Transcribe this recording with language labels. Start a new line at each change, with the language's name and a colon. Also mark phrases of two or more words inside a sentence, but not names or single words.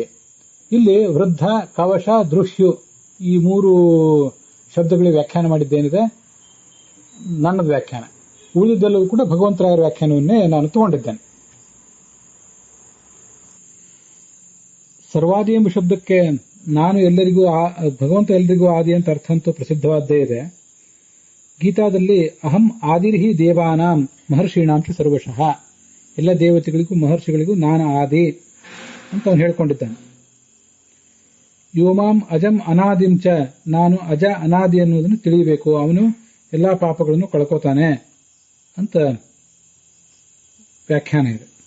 Kannada: ಇಲ್ಲಿ ವೃದ್ಧ, ಕವಶ, ದೃಶ್ಯು ಈ ಮೂರು ಶಬ್ದಗಳಿಗೆ ವ್ಯಾಖ್ಯಾನ ಮಾಡಿದ್ದೇನಿದೆ ನನ್ನದು ವ್ಯಾಖ್ಯಾನ. ಉಳಿದೆಲ್ಲವೂ ಕೂಡ ಭಗವಂತರಾಯರ ವ್ಯಾಖ್ಯಾನವನ್ನೇ ನಾನು ತಗೊಂಡಿದ್ದೇನೆ. ಸರ್ವಾದಿ ಎಂಬ ಶಬ್ದಕ್ಕೆ ನಾನು ಎಲ್ಲರಿಗೂ ಭಗವಂತ ಎಲ್ಲರಿಗೂ ಆದಿ ಅಂತ ಅರ್ಥ ಅಂತೂ ಪ್ರಸಿದ್ಧವಾದ್ದೇ ಇದೆ.
Sanskrit: ಗೀತಾದಲ್ಲಿ ಅಹಂ ಆದಿರ್ಹಿ ದೇವಾನಾಂ ಮಹರ್ಷೀಣಾಂಚ ಸರ್ವಶಃ,
Kannada: ಎಲ್ಲ ದೇವತೆಗಳಿಗೂ ಮಹರ್ಷಿಗಳಿಗೂ ನಾನು ಆದಿ ಅಂತ ಅವನು ಹೇಳ್ಕೊಂಡಿದ್ದಾನೆ.
Sanskrit: ಯೋಮಾಂ ಅಜಂ ಅನಾದಿಂಚ,
Kannada: ನಾನು ಅಜ ಅನಾದಿ ಅನ್ನೋದನ್ನು ತಿಳಿಯಬೇಕು, ಅವನು ಎಲ್ಲಾ ಪಾಪಗಳನ್ನು ಕಳ್ಕೋತಾನೆ ಅಂತ ವ್ಯಾಖ್ಯಾನ ಇದೆ.